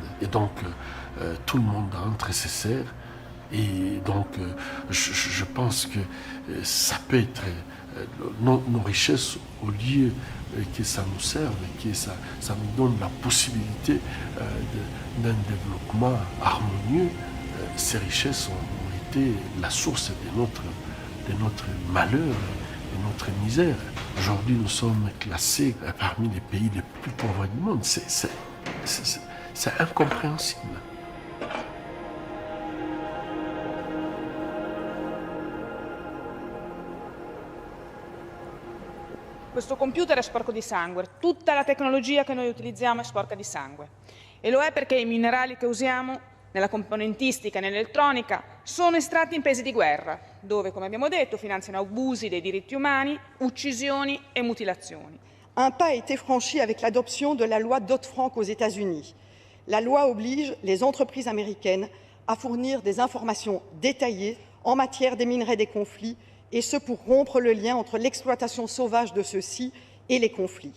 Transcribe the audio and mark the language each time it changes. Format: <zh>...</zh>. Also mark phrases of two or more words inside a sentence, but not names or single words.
<fr>Et donc, tout le monde entre et se sert. Et donc, je pense que ça peut être nos richesses, au lieu que ça nous serve, que ça nous donne la possibilité d'un développement harmonieux. Ces richesses ont été la source de notre malheur, de notre misère. Aujourd'hui, nous sommes classés parmi les pays les plus pauvres du monde. C'est incompréhensible.</fr> <it>Questo computer è sporco di sangue, tutta la tecnologia che noi utilizziamo è sporca di sangue. E lo è perché i minerali che usiamo nella componentistica e nell'elettronica sono estratti in paesi di guerra, dove, come abbiamo detto, finanziano abusi dei diritti umani, uccisioni e mutilazioni.</it> <fr>Un pas a été franchi avec l'adoption de la loi Dodd-Frank aux États-Unis. La loi oblige les entreprises américaines à fournir des informations détaillées en matière des minerais des conflits, et ce pour rompre le lien entre l'exploitation sauvage de ceux-ci et les conflits.</fr>